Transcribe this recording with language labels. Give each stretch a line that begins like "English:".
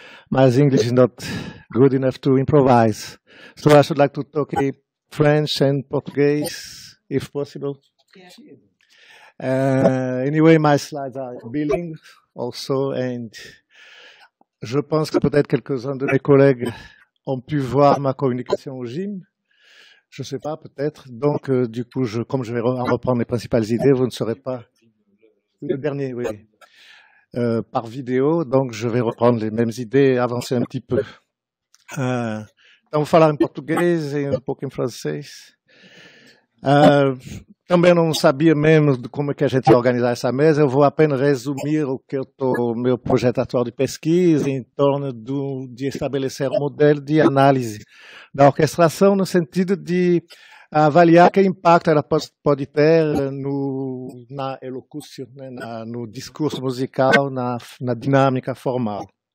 English: My English is not good enough to improvise. So I should like to talk in French and Portuguese, if possible. Yeah. Anyway, my slides are bilingual also, and
French: je pense que peut-être quelques-uns de mes collègues ont pu voir ma communication au gym. Je ne sais pas, peut-être. Donc, du coup, comme je vais reprendre les principales idées, vous ne saurez pas. Le dernier, oui. Par vidéo, donc je vais reprendre les mêmes idées, avancer un petit peu.
Portuguese: Então, vou falar em português e um pouco em francês. Também não sabia mesmo de como é que a gente ia organizar essa mesa. Eu vou apenas resumir o meu projeto atual de pesquisa em torno de estabelecer um modelo de análise da orquestração no sentido de avaliar que impacto ela pode ter na elocução, né, no discurso musical, na dinâmica formal.